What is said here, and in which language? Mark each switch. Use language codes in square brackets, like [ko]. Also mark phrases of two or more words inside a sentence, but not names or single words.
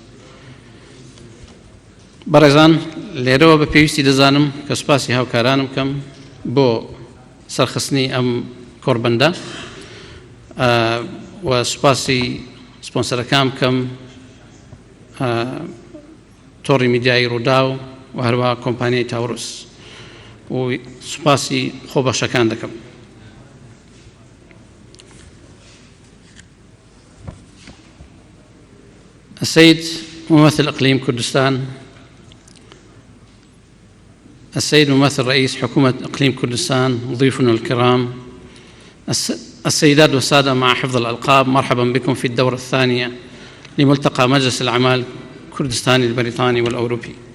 [ckb] بەڕێزان، لێرەوە بە پێویستی دەزانم کە سوپاسی هاوکارانم بکەم بۆ سەرخستنی ئەم کۆڕبەندە و سوپاسی سپۆنسەرەکان بکەم تۆڕی میدیایی ڕوودا و هەروەها کۆمپانیای تاوروس و سوپاسی خۆبەخشەکان دەکەم. [ar] السيد ممثل إقليم كردستان، السيد ممثل رئيس حكومة إقليم كردستان، ضيوفنا الكرام، السيدات والسادة مع حفظ الألقاب، مرحبا بكم في الدورة الثانية لملتقى مجلس الأعمال الكردستاني البريطاني والأوروبي.